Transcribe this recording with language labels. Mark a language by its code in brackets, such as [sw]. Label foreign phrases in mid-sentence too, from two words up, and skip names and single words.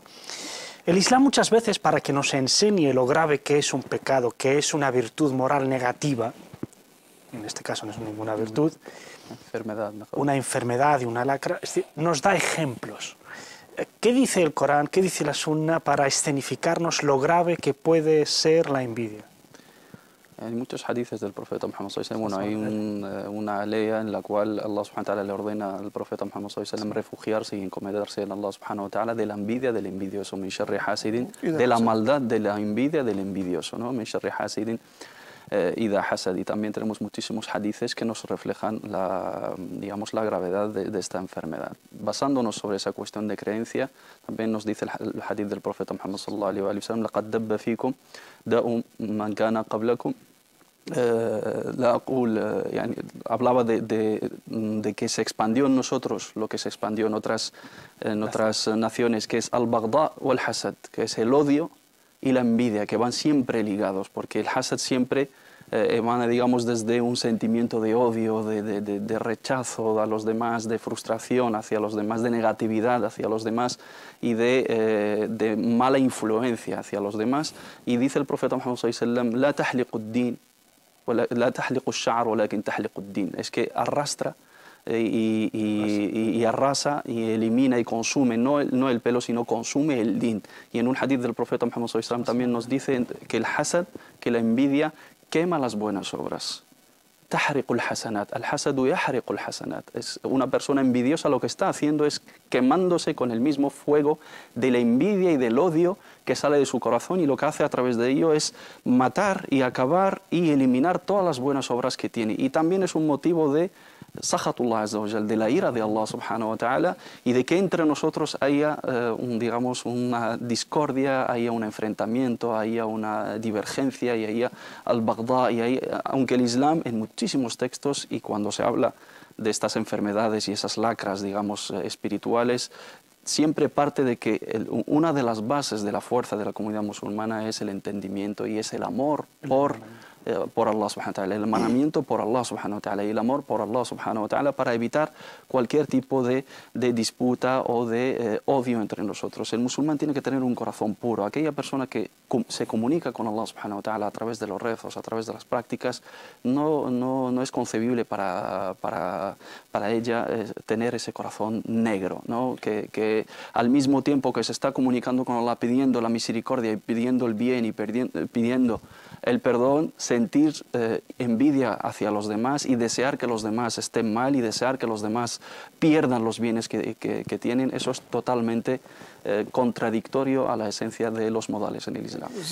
[es] El Islam muchas veces, para que nos enseñe lo grave que es un pecado, que es una virtud moral negativa, en este caso no es ninguna virtud, una enfermedad y una lacra, es decir, nos da ejemplos. ¿Qué dice el Corán, qué dice la Sunna para escenificarnos lo grave que puede ser la envidia? Hay muchos hadices del profeta Muhammad [ar] صلى الله عليه وسلم. [es] Bueno, hay una ley en la cual Allah [ar] سبحانه وتعالى [es] le ordena al profeta Muhammad [ar] صلى الله عليه وسلم [es] refugiarse y encomendarse en Allah [ar] سبحانه وتعالى [es] de la envidia del envidioso, [ar] من شر حاسد, [es] de la maldad de la envidia del envidioso, ¿no? [ar] من شر حاسد إذا حسد. [es] Y también tenemos muchísimos hadices que nos reflejan la gravedad de esta enfermedad. Basándonos sobre esa cuestión de creencia, también nos dice el hadith del profeta Muhammad [ar] صلى الله عليه وسلم: لقد دب فيكم داء من كان قبلكم. [es] Hablaba de que se expandió en nosotros lo que se expandió en otras naciones, que es al-baghdá o al-hasad, que es el odio y la envidia, que van siempre ligados, porque el hasad siempre emana, digamos, desde un sentimiento de odio, de rechazo a los demás, de frustración hacia los demás, de negatividad hacia los demás y de mala influencia hacia los demás. Y dice el profeta Muhammad [ar] صلى الله عليه وسلم: لا تحلق الدين لا تحلق الشعر ولكن تحلق الدين. [es] Es que arrastra y arrasa y elimina y consume, no el pelo, sino consume el din. Y en un hadith del profeta Muhammad [ar] صلى الله عليه وسلم [es] también nos dice que el hasad, que la envidia, quema las buenas obras. [ar] تحرق الحسنات، الحسد يحرق الحسنات. [es] Es una persona envidiosa, lo que está haciendo es quemándose con el mismo fuego de la envidia y del odio que sale de su corazón, y lo que hace a través de ello es matar y acabar y eliminar todas las buenas obras que tiene. Y también es un motivo de [ar] سخط الله عز وجل, [es] de la ira de Allah [ar] سبحانه وتعالى, [es] y de que entre nosotros haya una discordia, haya un enfrentamiento, haya una divergencia y haya al-baghdá, aunque el Islam en muchísimos textos, y cuando se habla de estas enfermedades y esas lacras, digamos, espirituales, siempre parte de que una de las bases de la fuerza de la comunidad musulmana es el entendimiento y es el amor por Allah [ar] سبحانه وتعالى, [es] el emanamiento por Allah [ar] سبحانه وتعالى [es] y el amor por Allah [ar] سبحانه وتعالى, [es] para evitar cualquier tipo de disputa o de odio entre nosotros. El musulmán tiene que tener un corazón puro. Aquella persona que se comunica con Allah [ar] سبحانه وتعالى [es] a través de los rezos, a través de las prácticas, no es concebible para ella tener ese corazón negro, ¿no? Que al mismo tiempo que se está comunicando con Allah, pidiendo la misericordia y pidiendo el bien y pidiendo el perdón, sentir envidia hacia los demás y desear que los demás estén mal y desear que los demás pierdan los bienes que tienen, eso es totalmente contradictorio a la esencia de los modales en el Islam.